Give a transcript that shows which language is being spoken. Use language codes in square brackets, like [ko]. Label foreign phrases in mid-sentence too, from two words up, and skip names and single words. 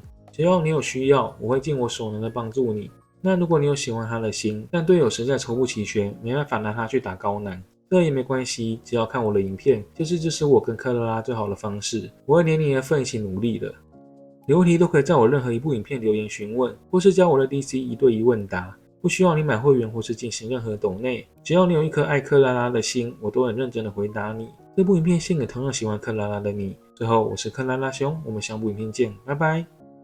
[zh] 只要你有需要，我會盡我所能的幫助你。那如果你有喜歡他的心，但隊友實在抽不齊全，沒辦法拿他去打高難，這也沒關係，只要看我的影片，就是支持我跟克拉拉最好的方式。我會連你的份一起努力的。有問題都可以在我任何一部影片留言詢問，或是加我的 DC 1 對1問答，不需要你買會員或是進行任何抖內，只要你有一顆愛克拉拉的心，我都很認真的回答你。這部影片獻給同樣喜歡克拉拉的你。最後，我是克拉拉兄，我們下部影片見，拜拜。